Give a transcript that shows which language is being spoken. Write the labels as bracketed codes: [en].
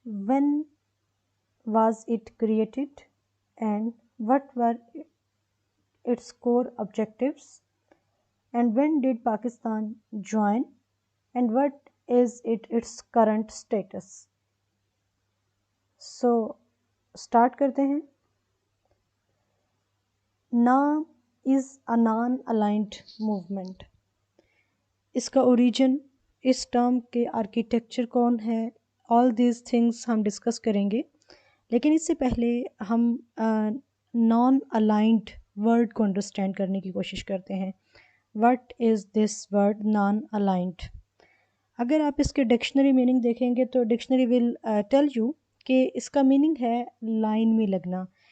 [en] When was it created and what were its core objectives, and when did Pakistan join and what is its current status. [ur] So start کرتے ہیں. [en] NAM is a non-aligned movement. [ur] اس کا origin, اس term کے architecture کون ہے، [en] all these things [ur] ہم discuss کریں گے. لیکن اس سے پہلے ہم نان الائنڈ ورڈ کو انڈرسٹینڈ کرنے کی کوشش کرتے ہیں. [en] What is this word non aligned? [ur] اگر آپ اس کے ڈکشنری میننگ دیکھیں گے تو [en] dictionary will tell you [ur] کہ اس کا میننگ ہے لائن میں لگنا.